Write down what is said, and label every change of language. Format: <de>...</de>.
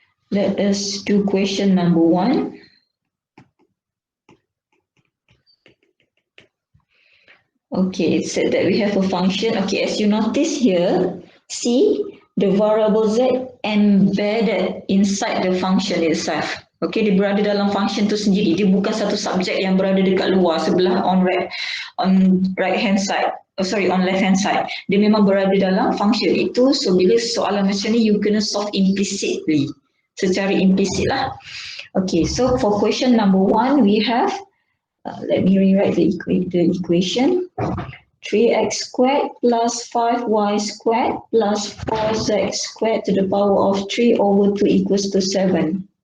<en>Let us do question number 1. Okay, it said that we have a function. Okay, as you notice here, see the variable z embedded inside the function itself.</en> <ms>Okay, dia berada dalam function tu sendiri. Dia bukan satu subjek yang berada dekat luar sebelah</ms> <en>on right hand side. On left hand side.</en> <ms>Dia memang berada dalam function itu. So bila soalan macam ni, you kena solve implicitly. Secara implicit lah.</ms> <en>Okay, so for question number 1, we have let me rewrite the equation. 3x squared plus 5y squared plus 4z squared to the power of 3 over 2 equals to 7.</en>